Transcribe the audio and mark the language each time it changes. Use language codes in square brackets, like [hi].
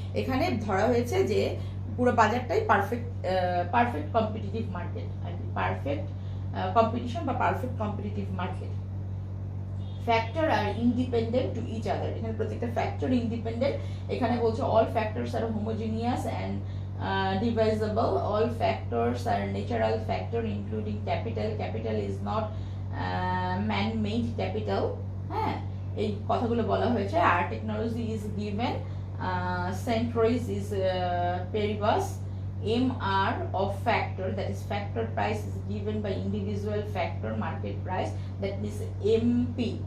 [bn] এখানে ধরা হয়েছে যে পুরো বাজারটাই perfect competitive market, perfect competition বা পারফেক্ট কম্পিটিটিভ মার্কেট। [en] factor are independent to each other, [bn] এখানে প্রত্যেকটা ফ্যাক্টর ইন্ডিপেন্ডেন্ট। এখানে বলছে [en] All factors are homogeneous and divisible. All factors are natural factor including capital. Capital is not man-made capital. [bn] হ্যাঁ, এই কথাগুলো বলা হয়েছে। [en] আর technology is given, centroids is paribus. MR of factor, that is factor price, is given by individual factor market price, that is MP.